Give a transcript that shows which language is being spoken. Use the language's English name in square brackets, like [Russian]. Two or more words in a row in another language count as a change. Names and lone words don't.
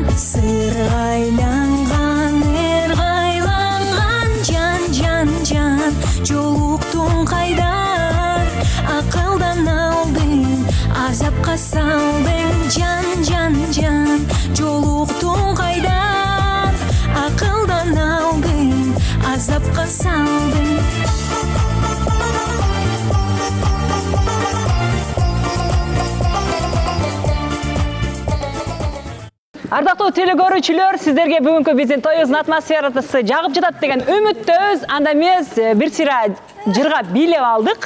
[Kazakh] Сырғайланған, ерғайланған, жан, жолуқтың қайдар. Ақылдан алдың, азапқа салдың, жан, жолуқтың қайдар. Ақылдан алдың, азапқа салдың. [Kyrgyz] Ардактуу телекөрүүчүлөр, сиздерге бүгүнкү биздин тоюбуздун атмосферасы жагып жатат деген үмүттөбүз. Анда эмес, бир сыйра жырга бийлеп алдык.